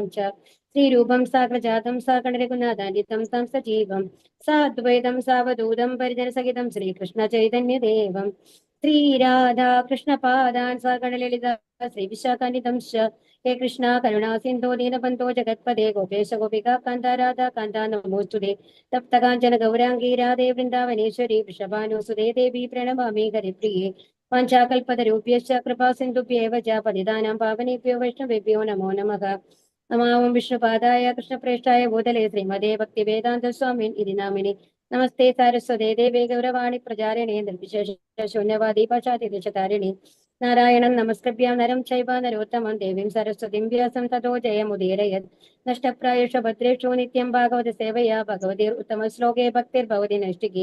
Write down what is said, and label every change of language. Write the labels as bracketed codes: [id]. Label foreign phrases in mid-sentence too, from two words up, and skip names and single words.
[sa] ച ശ്രീരൂപം സാഗ്രജാതം സാഗണരഘുനാഥാന്വിതം तं സജീവം സാദ്വൈതം സാവധൂതം പരിജനസഹിതം ശ്രീകൃഷ്ണ ചൈതന്യദേവം ശ്രീരാധാകൃഷ്ണപാദാൻ സാഗണലളിത ശ്രീവിശാഖാന്വിതം ഹേ കൃഷ്ണ കരുണാ സിന്ധോ ദീനബന്ധോ ജഗത്പദേ ഗോപേശ ഗോപികാ കാന്ത രാധാ കാന്ത നമോസ്തുതേ തപ്തകാഞ്ചന ഗൗരാംഗീ രാധേ വൃന്ദാവനേശ്വരി വൃഷഭാനുസുതേ ദേവി പ്രണമാമി ഹരിപ്രിയേ വാഞ്ചാകൽപതരൂപ്യശ്ച കൃപാ സിന്ധുഭ്യേവ ച പതിതാനാം പാവനേഭ്യോ വൈഷ്ണവേഭ്യോ നമോ നമഃ. നമാം വിഷ്ണുപാദായ കൃഷ്ണപ്രേഷ്ഠായ ഭൂതലേ ശ്രീമതേ ഭക്തിവേദാന്ത സ്വാമിൻ ഇതി നാമിനി നമസ്തേ സാരസ്വതേ ദേവേ ഗൗരവാണി പ്രചാരിണേ നിർവിശേഷ ശൂന്യവാദി പാശാതിദശതാരിണി നാരായണം നമസ്കൃഭ്യാം നരം ചൈവ നരോത്തമം ദേവീം സരസ്വതിം വ്യാസം തതോ ജയമുദീരയത് നഷ്ടപ്രായേഷു ഭദ്രേഷു നിത്യം ഭാഗവത സേവയാ ഭഗവതീർ ഉത്തമ ശ്ലോകേ ഭക്തിർഭവതി നൈഷ്ഠികേ.